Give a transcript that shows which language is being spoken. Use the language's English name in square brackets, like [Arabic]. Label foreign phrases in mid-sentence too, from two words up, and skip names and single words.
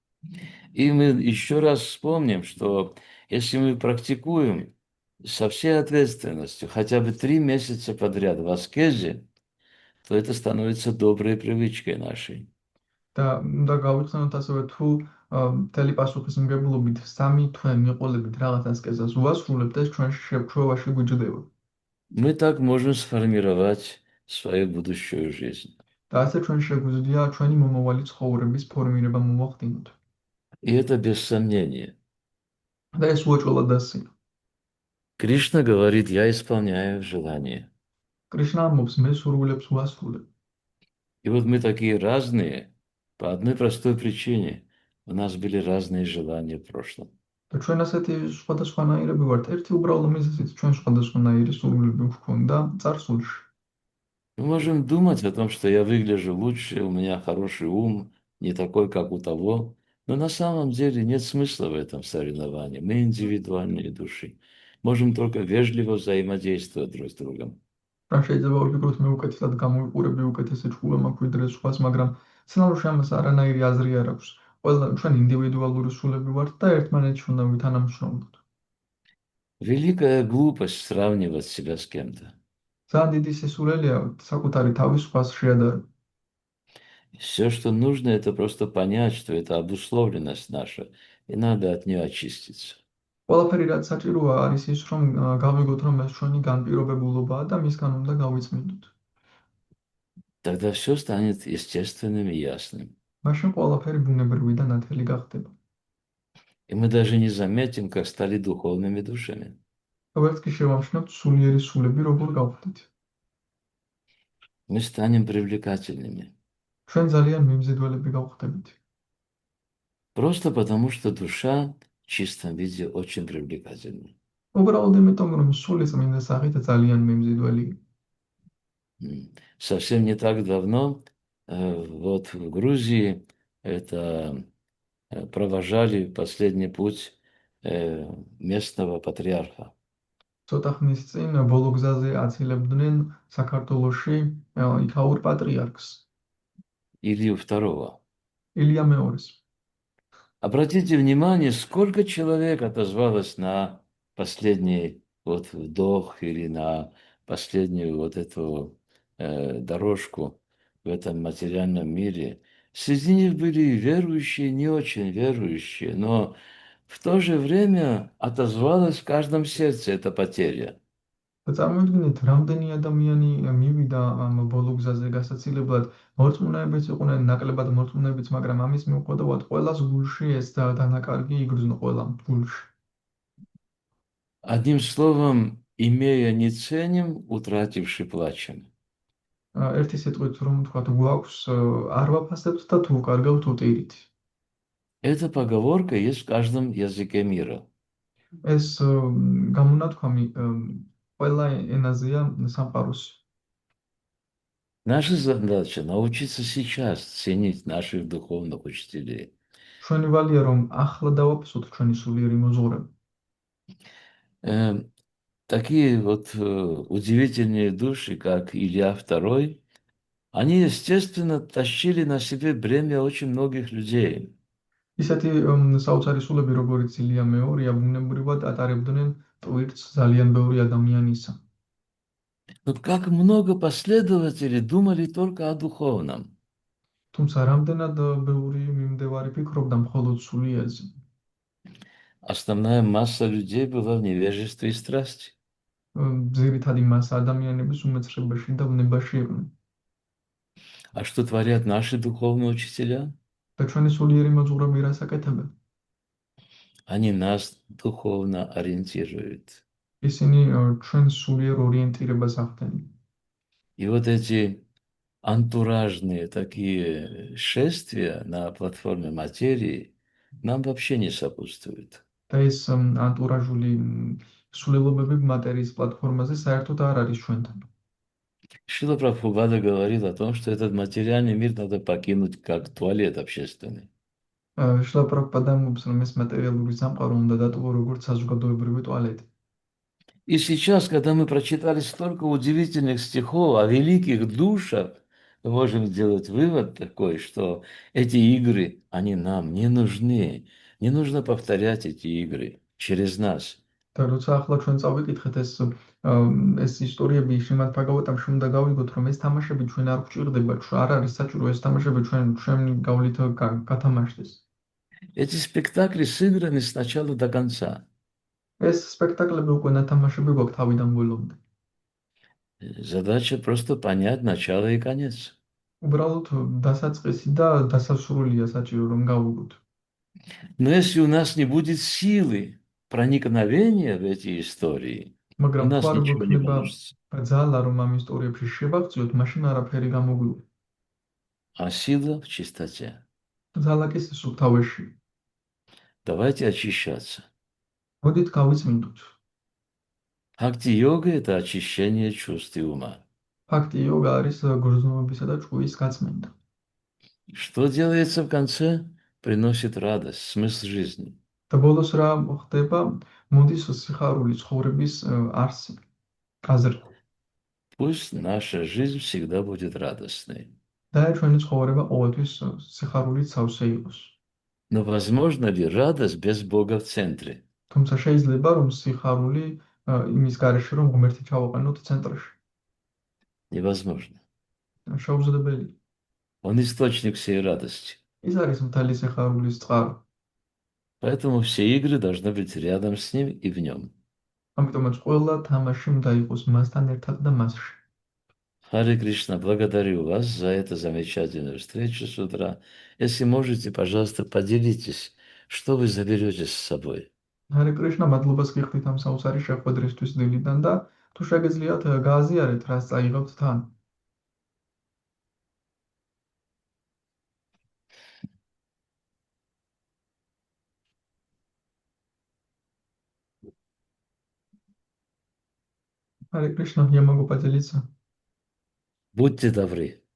[Russian] И мы еще раз вспомним, что если мы практикуем со всей ответственностью хотя бы 3 месяца подряд в аскезе, то это становится доброй привычкой нашей. [Georgian] და უნდა გავიხსენოთ ასევე თუ მთელი პასუხისმგებლობით 3 თვე მიყოლებით რაღაც ასკეზას უასრულებთ, ეს ჩვენ შეფროვაში გვიჯდება. [Russian] Мы так можем сформировать свою будущую жизнь. [Georgian] და ასე ჩვენ შეგვიძლია ჩვენი მომავალი ცხოვრების ფორმირება მოვახდინოთ. [Russian] И это без сомнения. [Georgian] და ეს უეჭველად დასია. [Russian] Кришна говорит, я исполняю желание. [Georgian] კრიშნა ამბობს, მე სურვილებს უასრულებ. [Russian] И вот мы такие разные по одной простой причине. У нас были разные желания в прошлом. [Georgian] და ჩვენ ასეთი სხვადასხვანაირები ვართ. ერთი უბრალო მიზეზით ჩვენ სხვადასხვანაირი სურვილები გვქონდა წარსულში. [Russian] Мы можем думать о том, что я выгляжу лучше, у меня хороший ум, не такой, как у того. Но на самом деле нет смысла в этом соревновании. Мы индивидуальные души. Можем только вежливо взаимодействовать друг с другом. [Georgian] რა შეიძლება ვფიქროთ მე უკეთესად გამოვიყურები უკეთესი ჭკუა მაქვს ვიდრე სხვას, მაგრამ სცენარში ამას არანაირი აზრი არ აქვს. ყველა ჩვენ ინდივიდუალური სულები ვართ და ერთმანეთში უნდა ვითანამშრომლოთ. [Russian] Великая глупость сравнивать себя с кем-то. [Georgian] ძალიან დიდი სისულელია საკუთარი თავის სხვას შეადარება. [Russian] Все, что нужно, это просто понять, что это обусловленность наша, и надо от нее очиститься. [Georgian] ყველაფერი რაც საჭიროა არის ის, რომ გავიგოთ, რომ ეს ჩვენი განპირობებულობაა და მისგან უნდა გავიწმინდოთ. [Russian] Тогда все станет естественным и ясным. [Georgian] მაშინ ყველაფერი ბუნებრივი და ნათელი გახდება. [Russian] И мы даже не заметим, как стали духовными душами. [Georgian] ვერც კი შევამჩნევთ სულიერი სულები როგორ გავხდით. [Russian] Мы станем привлекательными. [Georgian] ჩვენ ძალიან მიმზიდველები გავხდებით. [Russian] Просто потому, что душа в чистом виде очень привлекательна. [Georgian] უბრალოდ იმიტომ, რომ სული წმინდა სახით ძალიან მიმზიდველია. [Russian] Совсем не так давно вот в Грузии это провожали последний путь местного патриарха. [Georgian] ცოტა ხნის წინ ბოლო გზაზე აცილებდნენ საქართველოში იქაურ პატრიარქს Илью II. ილია მეორეს. [Russian] Обратите внимание, сколько человек отозвалось на последний вот вдох или на последнюю вот эту дорожку в этом материальном мире. Среди них были верующие, не очень верующие, но в то же время отозвалась в каждом сердце эта потеря. [Georgian] და წარმოიდგინეთ, რამდენი ადამიანი მივიდა ამ ბოლო გზაზე გასაცილებლად, მორწმუნეებიც იყვნენ, ნაკლებად მორწმუნეებიც, მაგრამ ამის მიუხედავად ყველას გულში ეს დანაკარგი იგრძნო ყველა გულში. [Russian] Одним словом, имея не ценим, утративши плачем. [Georgian] ერთი სიტყვით რომ ვთქვათ, გვაქვს არ ვაფასებთ და თუ ვკარგავთ უტირით. [Russian] Эта поговорка есть в каждом языке мира. [Georgian] ეს გამონათქვამი ყველა ენაზეა სამყაროს. [Russian] Наша задача научиться сейчас ценить наших духовных учителей. [Georgian] ჩვენი ვალია რომ ახლა დავაფასოთ ჩვენი სულიერი მოზღურება. [Russian] Такие вот удивительные души, как Илья II, они, естественно, тащили на себе бремя очень многих людей. [Georgian] ისეთი საოცარი სულები, როგორც ილია მეორია, ბუნებრივად ატარებდნენ ტვირთს ძალიან ბევრი ადამიანისა. [Russian] Но как много последователей думали только о духовном. [Georgian] თუმცა რამდენად ბევრი მიმდევარი ფიქრობდა მხოლოდ სულიერზე. [Russian] Основная масса людей была в невежестве и страсти. [Georgian] ძირითადი მასა ადამიანების უმეცრებაში და ვნებაში იყვნენ. [Russian] А что творят наши духовные учителя? [Georgian] და ჩვენი სულიერი მოზღურები რას აკეთებენ? [Russian] Они нас духовно ориентируют. [Georgian] ისინი ჩვენს სულიერ ორიენტირებას ახდენენ. [Russian] И вот эти антуражные такие шествия на платформе материи нам вообще не сопутствуют. [Georgian] და ეს ანტურაჟული სულელობები მატერიის პლატფორმაზე საერთოდ არ არის ჩვენთან. [Russian] Шрила Прабхупада говорил о том, что этот материальный мир надо покинуть как туалет общественный. [Georgian] შლა პრაბჰუპადა ამბობს, რომ ეს მატერიალური სამყარო უნდა დატოვო როგორც საზოგადოებრივი ტუალეტი. [Russian] И сейчас, когда мы прочитали столько удивительных стихов о великих душах, мы можем сделать вывод такой, что эти игры, они нам не нужны. Не нужно повторять эти игры через нас. [Georgian] და როცა ახლა ჩვენ წავიკითხეთ ეს ისტორიები შრიმად ბჰაგავატამში უნდა გავიგოთ, რომ ეს თამაშები ჩვენ არ გვჭირდება, არ არის საჭირო ეს თამაშები ჩვენი გავლით გათამაშდეს. [Russian] Эти спектакли сыграны с начала до конца. [Georgian] ეს სპექტაკლები უკვე ნათამაშები გვაქვს თავიდან ბოლომდე. [Russian] Задача просто понять начало и конец. [Georgian] უბრალოდ დასაწყისი და დასასრულია საჭირო რომ გავიგოთ. [Russian] Но если у нас не будет силы проникновения в эти истории, у [Georgian] მაგრამ [Russian] нас [Georgian] თუ არ [Russian] ничего не [Georgian] გვექნება [Russian] получится. [Georgian] ძალა რომ ამ ისტორიებში შევაღწიოთ, მაშინ არაფერი გამოგვიყვება. [Russian] А сила в чистоте. [Georgian] ძალა კი სუფთავეში. [Russian] Давайте очищаться. [Georgian] მოდით გავიწმინდოთ. [Russian] Бхакти-йога – это очищение чувств и ума. [Georgian] ფაქტი იოგა არის გრძნობისა და ჭკუის გაწმენდა. [Russian] Что делается в конце? Приносит радость, смысл жизни. [Georgian] და ბოლოს რა ხდება? მოდის სიხარული ცხოვრების არსი, აზრი. [Russian] Пусть наша жизнь всегда будет радостной. [Georgian] და ჩვენი ცხოვრება ყოველთვის სიხარულით სავსე იყოს. [Russian] Но возможно ли радость без Бога в центре? [Georgian] თუმცა შეიძლება რომ სიხარული იმის გარეშე რომ ღმერთი ჩავაყენოთ ცენტრში. [Russian] Невозможно. [Georgian] შეუძლებელი. [Russian] Он источник всей радости. [Georgian] ის არის მთელი სიხარულის წყარო. [Russian] Поэтому все игры должны быть рядом с ним и в нем. [Georgian] ამიტომაც ყველა თამაში უნდა იყოს მასთან ერთად და მასში. [Russian] Харе Кришна, благодарю вас за эту замечательную встречу с утра. Если можете, пожалуйста, поделитесь, что вы заберете с собой. [Georgian] ჰარე კრიშნა, მადლობას გიხდით ამ საოცარი შეხვედრისთვის დილიდან და თუ შეგიძლიათ გააზიარეთ, რას წაიღებთ თან. [Russian] Харе Кришна, я могу поделиться. Будьте добры.